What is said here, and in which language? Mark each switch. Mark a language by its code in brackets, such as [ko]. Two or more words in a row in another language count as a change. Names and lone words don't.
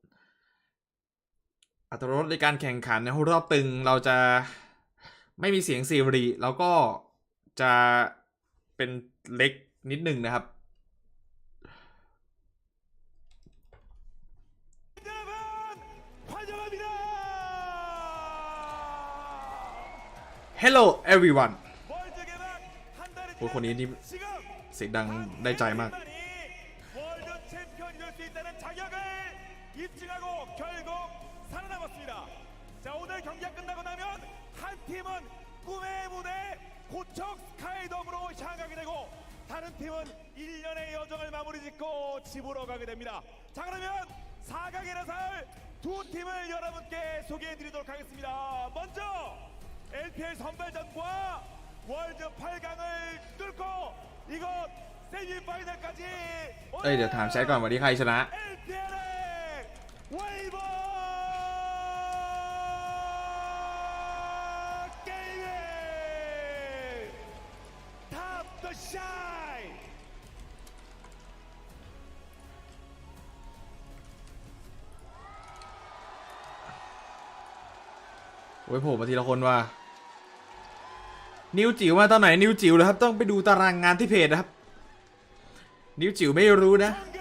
[th] อรรถรสในการแข่งขันในรอบตึงเราจะไม่มีเสียงซีรีแล้วก็จะเป็นเล็กนิดนึงนะครับ [en] Hello everyone [th] โอ้คนนี้นี่เสียงดังได้ใจมาก [ko] 월드 챔피언 될 수 있다는 자격을 입증하고 결국 살아남았습니다. 자, 오늘 경기가 끝나고 나면 한 팀은 꿈의 무대 고척 스카이돔으로 향하게 되고 다른 팀은 1년의 여정을 마무리 짓고 집으로 가게 됩니다. 자 그러면 4강에 나설 두 팀을 여러분께 소개해드리도록 하겠습니다. 먼저 LPL 선발전과 월드 8강을 뚫고 이곳 세미파이널까지 [th] เดี๋ยวถามแชทก่อนวันนี้ใครชนะ [ko] LPL의 웨이버 게이밍 탑 더 샤이 [th] โอ้ยโผล่มาทีละคนว่ะนิวจิ๋วมาตอนไหนนิวจิ๋วเลยครับต้องไปดูตารางงานที่เพจนะครับนิวจิ๋วไม่รู้นะ